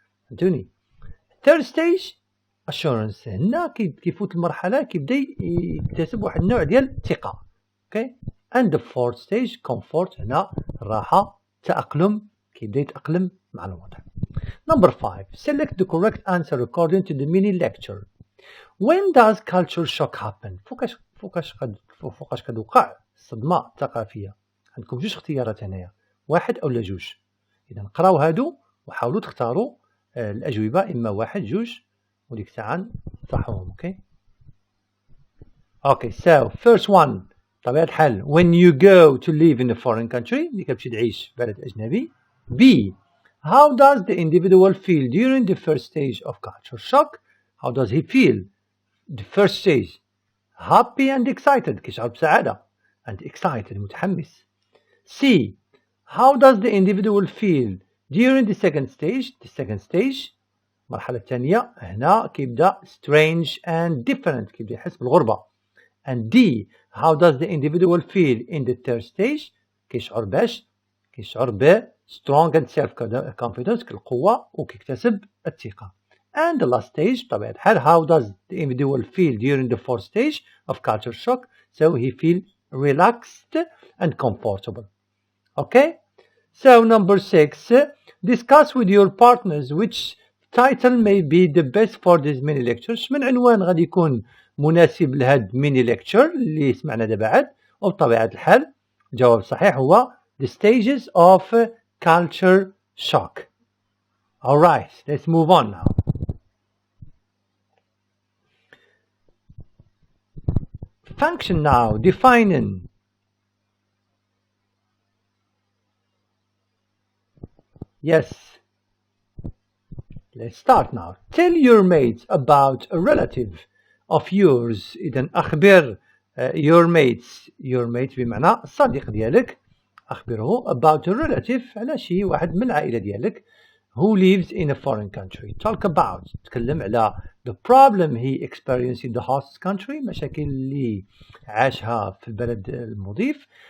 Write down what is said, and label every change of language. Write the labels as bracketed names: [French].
[Arabic] فهمتوني؟ [English] third stage assurance. [Arabic] هنا كيفوت المرحلة كيبدا يكتسب واحد النوع ديال الثقة. [English] Okay, and the fourth stage comfort. [Arabic] هنا الراحة، تأقلم، كيبدا يتأقلم مع الوضع. [English] Number 5. Select the correct answer according to the mini lecture. When does culture shock happen? [Arabic] فوقاش كتوقع الصدمة الثقافية؟ عندكم جوج اختيارات هنايا، واحد أو لا جوج. إذا نقراو هادو وحاولوا تختاروا الأجوبة، إما واحد جوج وديك الساعة نصحوهم. [English] okay okay so first one [Arabic] طبيعة الحال [English] when you go to live in a foreign country، [Arabic] اللي كتمشي تعيش في بلد أجنبي. [English] B. How does the individual feel during the first stage of culture shock? How does he feel? The first stage happy and excited، [Arabic] كيشعر بسعادة [English] and excited، [Arabic] متحمس. [English] C. How does the individual feel during the second stage? The second stage [Arabic] المرحلة الثانية هنا كيبدا [English] strange and different، [Arabic] كيبدا يحس بالغربة. [English] And D. How does the individual feel in the third stage? [Arabic] كيشعر ب [English] strong and self confidence، [Arabic] كالقوة وكيكتسب الثقة. [English] And the last stage [Arabic] طبيعة الحال [English] how does the individual feel during the fourth stage of culture shock? So he feel relaxed and comfortable. Okay? So number 6, discuss with your partners which title may be the best for this mini lecture. [Arabic] من عنوان غادي يكون مناسب لهاد mini lecture اللي سمعنا دابا عاد. وبطبيعة الحال الجواب الصحيح هو [English] the stages of culture shock. Alright, let's move on now. Function now, defining. Yes. Let's start now. Tell your mates about a relative of yours. [Arabic] إذن أخبر [English] your mates [Arabic] بمعنى الصديق ديالك. أخبره [English] about a relative [Arabic] على شي واحد من العائلة ديالك [English] who lives in a foreign country. Talk about, [Arabic] تكلم على [English] the problem he experienced in the host country, [Arabic] مشاكل اللي عاشها في البلد المضيف.